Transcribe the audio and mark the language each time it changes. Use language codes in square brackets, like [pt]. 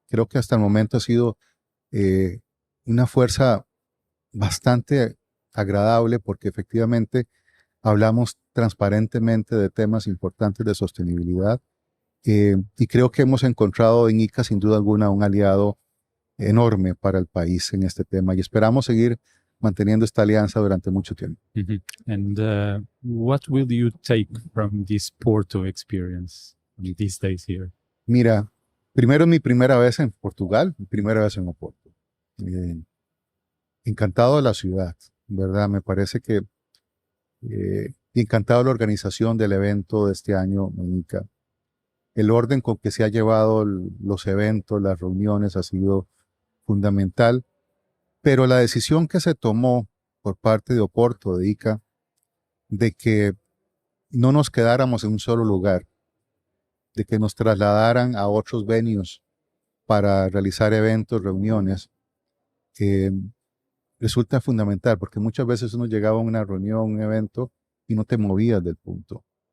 [es] Creo que hasta el momento ha sido una fuerza bastante agradable porque efectivamente hablamos transparentemente de temas importantes de sostenibilidad y creo que hemos encontrado en ICA sin duda alguna un aliado enorme para el país en este tema y esperamos seguir manteniendo esta alianza durante mucho tiempo. Mhm. [en] And what will you take from this Porto experience in these days here? [es] Mira, primero mi primera vez en Portugal, mi primera vez en Oporto. Encantado de la ciudad, ¿verdad? Me parece que encantado de la organización del evento de este año, Mónica. El orden con que se ha llevado los eventos, las reuniones ha sido fundamental, pero la decisión que se tomó por parte de Oporto, de ICA, de que no nos quedáramos en un solo lugar, de que nos trasladaran a otros venues para realizar eventos, reuniones, resulta fundamental, porque muchas veces uno llegaba a una reunión, un evento, y no te movías del punto.